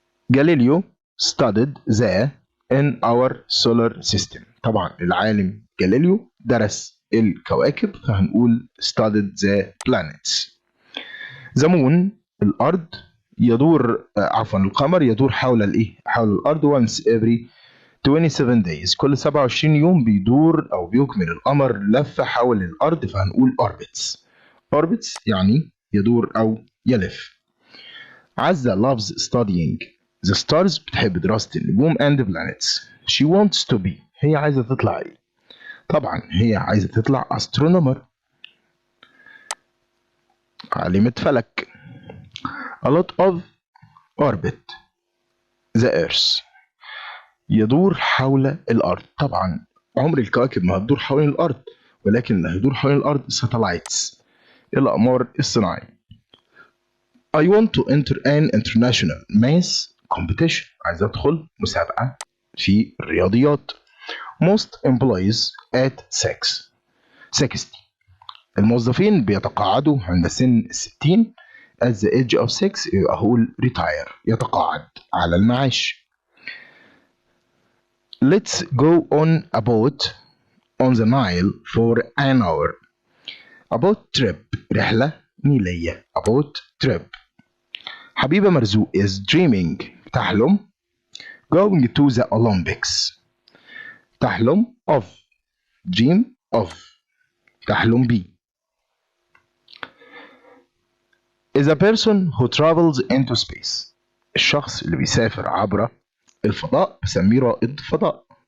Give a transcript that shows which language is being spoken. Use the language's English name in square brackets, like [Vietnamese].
[English] Galileo studied the in our solar system. [Arabic] طبعا العالم جاليليو درس الكواكب فهنقول [English] studied the planets. The moon [Arabic] الأرض يدور القمر يدور حول حول الأرض [English] once every 27 days. [Arabic] كل 27 يوم بيدور أو بيكمل القمر لفة حول الأرض فهنقول orbits يعني يدور أو يلف. [English] عزة loves studying the stars. [Arabic] بتحب دراسة النجوم [English] and planets. She wants to be. [Arabic] هي عايزة تطلع إيه؟ طبعا هي عايزة تطلع astronomer، عالمة فلك. [English] A lot of orbit the earth. [Arabic] يدور حول الأرض. طبعا عمر الكواكب ما هتدور حول الأرض، ولكن اللي هيدور حول الأرض satellites، الأقمار الصناعية. [English] I want to enter an international math competition. [Arabic] عايز أدخل مسابقة في الرياضيات. [English] Most employees at 60. [Arabic] الموظفين بيتقاعدوا عند سن 60. [English] at the age of 6 [Arabic] يبقى هقول [English] retire، [Arabic] يتقاعد على المعاش. [English] Let's go on a boat on the Nile for an hour. A boat trip [Arabic] رحلة نيلية. [English] A boat trip. حبيبة مرزوق is dreaming [Arabic] تحلم [English] going to the Olympics. [Arabic] تحلم [English] of dream of [Arabic] تحلم بي. [English] is a person who travels into space. [Arabic] الشخص اللي بيسافر عبر الفضاء بسميه رائد فضاء.